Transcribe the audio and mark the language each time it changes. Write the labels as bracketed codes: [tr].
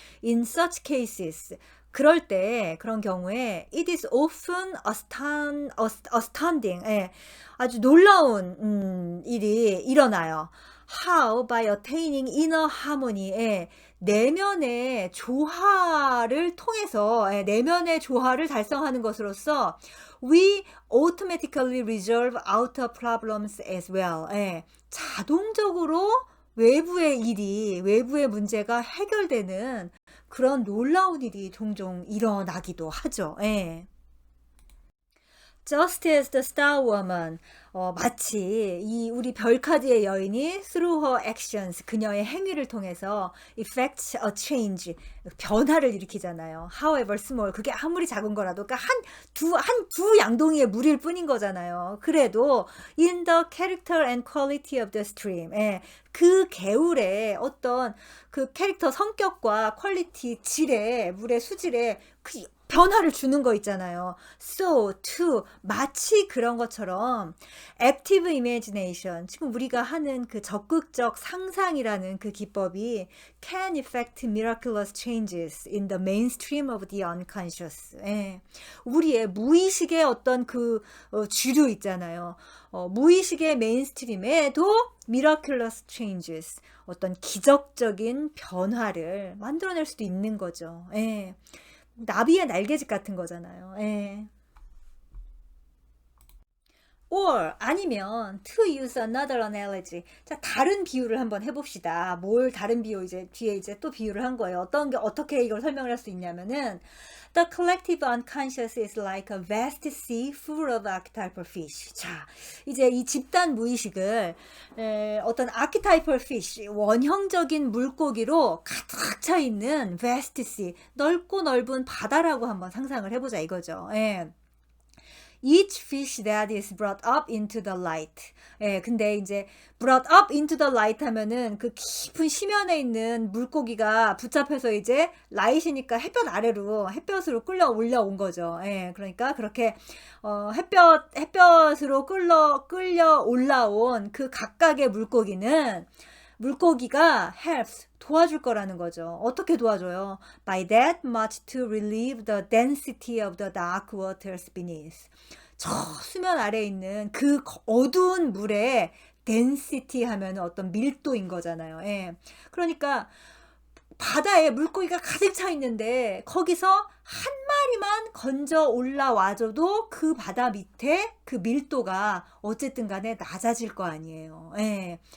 [en] In such cases, [ko] 그런 경우에 [en] it is often astounding, [ko] 예, 아주 놀라운 일이 일어나요. [en] How by attaining inner harmony, [ko] 예, 내면의 조화를 통해서, 예, 내면의 조화를 달성하는 것으로서 [en] we automatically resolve outer problems as well. [ko] 예, 자동적으로 외부의 문제가 해결되는 그런 놀라운 일이 종종 일어나기도 하죠. 예. [en] Just as the star woman, [ko] 마치 이 우리 별카드의 여인이 [en] through her actions, [ko] 그녀의 행위를 통해서 [en] effects a change, [ko] 변화를 일으키잖아요. [en] However small, [ko] 그게 아무리 작은 거라도, 그러니까 한 두 양동이의 물일 뿐인 거잖아요. 그래도 [en] in the character and quality of the stream, [ko] 예, 그 개울의 어떤 그 캐릭터 성격과 퀄리티, 질에, 물의 수질에 그 변화를 주는 거 있잖아요. [en] So, to, [ko] 마치 그런 것처럼 [en] active imagination, [ko] 지금 우리가 하는 그 적극적 상상이라는 그 기법이 [en] can effect miraculous changes in the mainstream of the unconscious. [ko] 예. 우리의 무의식의 어떤 그 주류 있잖아요. 무의식의 메인스트림에도 [en] miraculous changes, [ko] 어떤 기적적인 변화를 만들어낼 수도 있는 거죠. 예. 나비의 날개짓 같은 거잖아요. 예. [en] or [ko] 아니면 [en] to use another analogy. [ko] 자, 다른 비유를 한번 해봅시다. 뭘 다른 비유 이제 뒤에 이제 또 비유를 한 거예요. 어떻게 이걸 설명을 할 수 있냐면은 [en] The collective unconscious is like a vast sea full of archetypal fish. [ko] 자, 이제 이 집단 무의식을 어떤 [en] archetypal fish, [ko] 원형적인 물고기로 가득 차 있는 [en] vast sea, [ko] 넓고 넓은 바다라고 한번 상상을 해보자 이거죠. 예. [en] Each fish that is brought up into the light. [ko] 예, 근데 이제 [en] brought up into the light [ko] 하면은 그 깊은 심연에 있는 물고기가 붙잡혀서 이제 light이니까 햇볕으로 끌려 올라온 거죠. 예, 그러니까 그렇게 햇볕으로 끌려 올라온 그 각각의 물고기가 helps, 도와줄 거라는 거죠. 어떻게 도와줘요? [en] By that much to relieve the density of the dark waters beneath. [ko] 저 수면 아래에 있는 그 어두운 물의 density 하면 어떤 밀도인 거잖아요. 예. 그러니까 바다에 물고기가 가득 차 있는데 거기서 한 마리만 건져 올라와줘도 그 바다 밑에 그 밀도가 어쨌든 간에 낮아질 거 아니에요. 예.